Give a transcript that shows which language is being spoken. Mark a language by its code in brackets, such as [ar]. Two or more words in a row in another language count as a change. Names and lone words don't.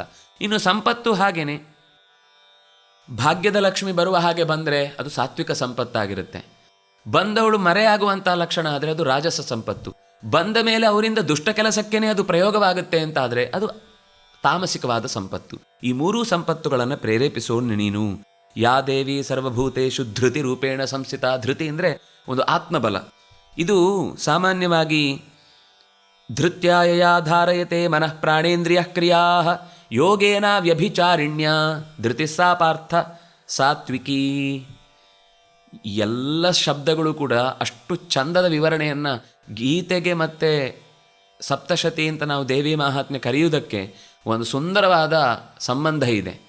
[kn] ಇನ್ನು ಸಂಪತ್ತು ಹಾಗೇನೆ, ಭಾಗ್ಯದ ಲಕ್ಷ್ಮಿ ಬರುವ ಹಾಗೆ ಬಂದರೆ ಅದು ಸಾತ್ವಿಕ ಸಂಪತ್ತಾಗಿರುತ್ತೆ. ಬಂದವಳು ಮರೆಯಾಗುವಂಥ ಲಕ್ಷಣ ಆದರೆ ಅದು ರಾಜಸ ಸಂಪತ್ತು. ಬಂದ ಮೇಲೆ ಅವರಿಂದ ದುಷ್ಟ ಕೆಲಸಕ್ಕೇನೆ ಅದು ಪ್ರಯೋಗವಾಗುತ್ತೆ ಅಂತ ಆದರೆ ಅದು ತಾಮಸಿಕವಾದ ಸಂಪತ್ತು. ಈ 3 ಸಂಪತ್ತುಗಳನ್ನು ಪ್ರೇರೇಪಿಸೋನು ನೀನು. [sa] ಯಾ ದೇವಿ ಸರ್ವಭೂತೇಷು ಧೃತಿ ರೂಪೇಣ ಸಂಸ್ಥಿತ. [kn] ಧೃತಿ ಅಂದರೆ ಒಂದು ಆತ್ಮಬಲ. ಇದು ಸಾಮಾನ್ಯವಾಗಿ [sa] ಧೃತ್ಯಾಯ ಧಾರಯತೆ ಮನಃ ಪ್ರಾಣೇಂದ್ರಿಯ ಕ್ರಿಯಾ ಯೋಗೇನ ವ್ಯಭಿಚಾರಿಣ್ಯ ಧೃತಿಸ್ಸಾ ಪಾರ್ಥ ಸಾತ್ವಿಕಿ. [kn] ಎಲ್ಲ ಶಬ್ದಗಳು ಕೂಡ ಅಷ್ಟು ಚಂದದ ವಿವರಣೆಯನ್ನು ಗೀತೆಗೆ ಮತ್ತು ಸಪ್ತಶತಿ ಅಂತ ನಾವು ದೇವಿ ಮಹಾತ್ಮೆ ಕರೆಯುವುದಕ್ಕೆ ಒಂದು ಸುಂದರವಾದ ಸಂಬಂಧ ಇದೆ.